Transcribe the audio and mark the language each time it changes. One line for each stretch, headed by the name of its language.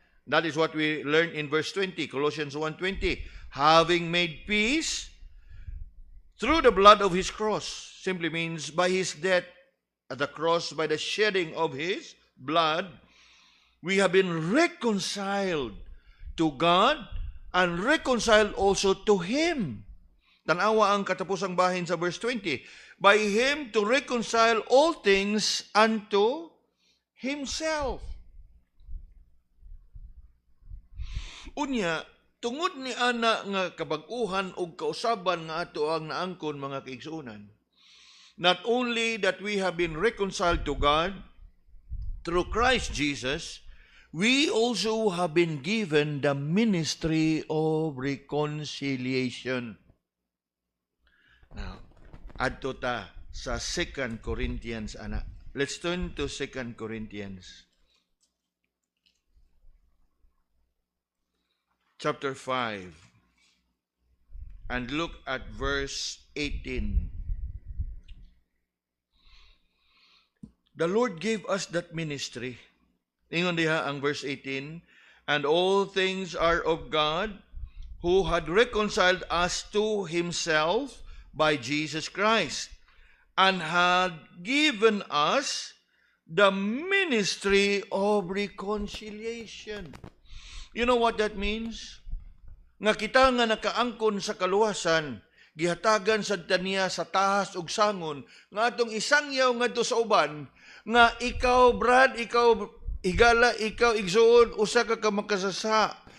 English: That is what we learn in verse 20, Colossians 1:20. Having made peace through the blood of His cross, simply means by His death at the cross, by the shedding of His blood, we have been reconciled to God and reconciled also to Him.
Cebuano: Tanawa ang katapusang bahin sa verse 20.
English: By Him to reconcile all things unto Himself.
Cebuano: Unya, tungod ni ana nga kabag-uhan o kausaban nga ato ang naangkon mga kaigsuonan.
English: Not only that we have been reconciled to God through Christ Jesus, we also have been given the ministry of reconciliation.
Cebuano: Now, adto ta sa 2 Corinthians, ana.
English: Let's turn to 2 Corinthians. Chapter 5. And look at verse 18. The Lord gave us that ministry.
Cebuano: Ingon diha ang verse 18.
English: And all things are of God, who had reconciled us to Himself by Jesus Christ, and had given us the ministry of reconciliation. You know what that means?
Cebuano: Nga kita nga nakaangkon sa kaluwasan, gihatagan sa taniya sa tahas ug sangon, nga atong isangyaw ngadto sa uban, nga ikaw Brad, ikaw higala, ikaw igsuon, usa ka makasasa.